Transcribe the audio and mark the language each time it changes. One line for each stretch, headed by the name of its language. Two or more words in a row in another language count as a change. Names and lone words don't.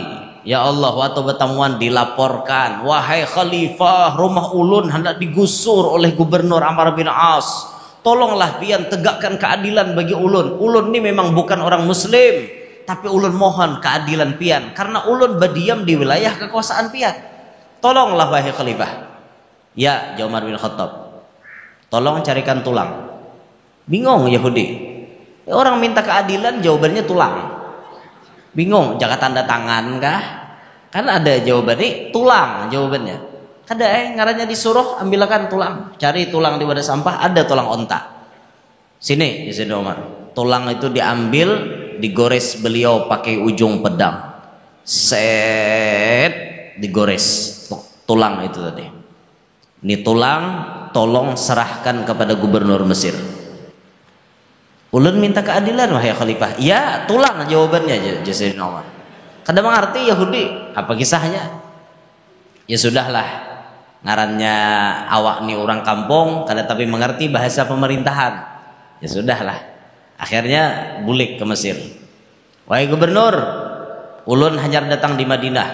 Indonesian: Ya Allah, waktu bertamuan dilaporkan, wahai khalifah, rumah ulun hendak digusur oleh gubernur Ammar bin As.
Banjar: Tolonglah pian tegakkan keadilan bagi ulun. Ulun ini memang bukan orang muslim, tapi ulun mohon keadilan pian karena ulun berdiam di wilayah kekuasaan pian.
Indonesian: Tolonglah wahai khalifah. Ya, Umar bin Khattab. Tolong carikan tulang. Bingung Yahudi. Orang minta keadilan jawabannya tulang. Bingung, jaga tanda tangan kah? Kan ada jawabannya tulang jawabannya.
Banjar: Kada ngarannya disuruh ambilkan tulang, cari tulang di wadah sampah, ada tulang onta.
Indonesian: Sini ya Sayyidina Umar. Tulang itu diambil, digores beliau pakai ujung pedang. Set digores tulang itu tadi. Ini tulang tolong serahkan kepada gubernur Mesir.
Banjar: Ulun minta keadilan wahai khalifah.
Indonesian: Ya, tulang jawabannya Sayyidina Umar.
Banjar: Kada mengerti Yahudi, apa kisahnya? Ya sudahlah, ngarannya awak nih orang kampung, kada tapi mengerti bahasa pemerintahan.
Indonesian: Ya sudahlah, akhirnya bulik ke Mesir.
Banjar: Wahai gubernur, ulun hanyar datang di Madinah.